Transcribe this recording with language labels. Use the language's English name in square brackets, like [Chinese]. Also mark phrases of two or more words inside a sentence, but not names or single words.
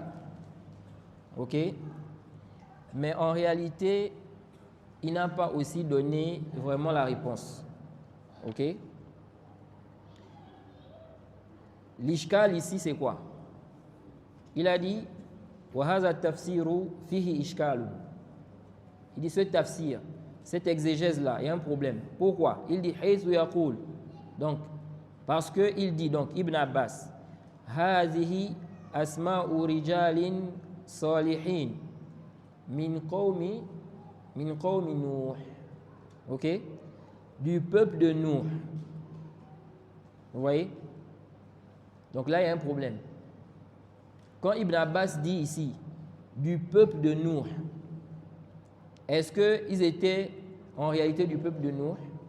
[French] Ok? Mais en réalité, il n'a pas aussi donné vraiment la réponse. Ok? L'ishkal ici, c'est quoi? Il a dit [Arabic] وهذا تفسير فيه إشكال. [French] Il dit ce tafsir, cette exégèse-là, il y a un problème. Pourquoi? Il dit [Arabic] حيث يقول. [French] Donc, parce qu'il dit, donc, [Arabic] Ibn Abbas, هذه أسماء رجال صالحين من قوم نوح. [French] Ok? Du peuple de Nuh. Vous voyez? Donc là, il y a un problème. Quand Ibn Abbas dit ici, du peuple de Nuh, est-ce qu'ils étaient en réalité du peuple de Nuh?